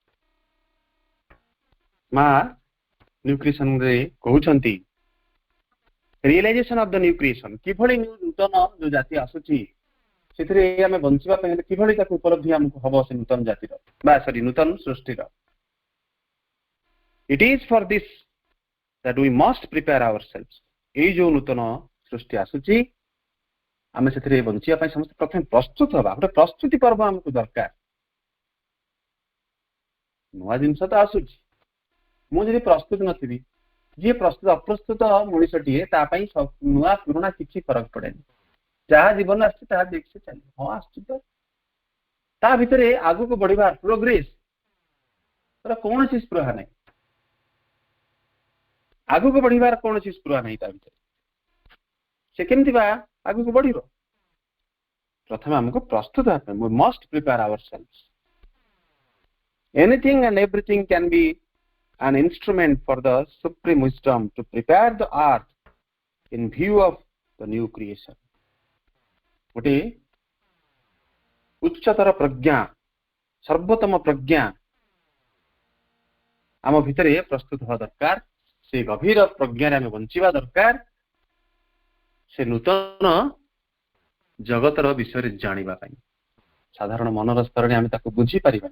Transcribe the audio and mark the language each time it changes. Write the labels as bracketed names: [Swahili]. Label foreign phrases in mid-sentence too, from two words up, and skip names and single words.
[Odia] ମା ନ୍ୟୁ କ୍ରିଏସନରେ କହୁଛନ୍ତି [English] realization of the new creation, [Odia] କିଭଳି ନୂତନ ଯୋଉ ଜାତି ଆସୁଛି ସେଥିରେ ଆମେ ବଞ୍ଚିବା ପାଇଁ ହେଲେ କିଭଳି ତାକୁ ଉପଲବ୍ଧି ଆମକୁ ହବ ସେ ନୂତନ ଜାତିର ବା ନୂତନ ସୃଷ୍ଟିର। [English] it is for this that we must prepare ourselves। [Odia] ଏଇ ଯୋଉ ନୂତନ ସୃଷ୍ଟି ଆସୁଛି ଆମେ ସେଥିରେ ବଞ୍ଚିବା ପାଇଁ ସମସ୍ତେ ପ୍ରଥମେ ପ୍ରସ୍ତୁତ ହବା। ଗୋଟେ ପ୍ରସ୍ତୁତି ପର୍ବ ଆମକୁ ଦରକାର। ନୂଆ ଜିନିଷ ତ ଆସୁଛି, ମୁଁ ଯଦି ପ୍ରସ୍ତୁତ ନଥିବି, ଯିଏ ଅପ୍ରସ୍ତୁତ ମଣିଷଟିଏ ତା ପାଇଁ ନୂଆ ପୁରୁଣା କିଛି ଫରକ ପଡେନି। ଯାହା ଜୀବନ ଆସିଛି ତାହା ଦେଖି ସେ ଚାଲିବ। ହଁ ଆସୁଛି ତ, ତା ଭିତରେ ଆଗକୁ ବଢିବାର ପ୍ରୋଗ୍ରେସ କୌଣସି ସ୍ପୃହା ନାହିଁ, ଆଗକୁ ବଢିବାର କୌଣସି ସ୍ପୃହା ନାହିଁ ତା ଭିତରେ। ସେ କେମିତି ବା ଆଗକୁ ବଢିବ? ପ୍ରଥମେ ଆମକୁ ପ୍ରସ୍ତୁତ ହେବା ପାଇଁ, [English] we must prepare ourselves। Anything and everything can be an instrument for the supreme wisdom to prepare the earth in view of the new creation। [Odia] ଗୋଟେ ଉଚ୍ଚତର ପ୍ରଜ୍ଞା, ସର୍ବୋତ୍ତମ ପ୍ରଜ୍ଞା ଆମ ଭିତରେ ପ୍ରସ୍ତୁତ ହେବା ଦରକାର। ସେ ଗଭୀର ପ୍ରଜ୍ଞାରେ ଆମେ ବଞ୍ଚିବା ଦରକାର। ସେ ନୂତନ ଜଗତର ବିଷୟରେ ଜାଣିବା ପାଇଁ ସାଧାରଣ ମନର ସ୍ତରରେ ଆମେ ତାକୁ ବୁଝିପାରିବାନି।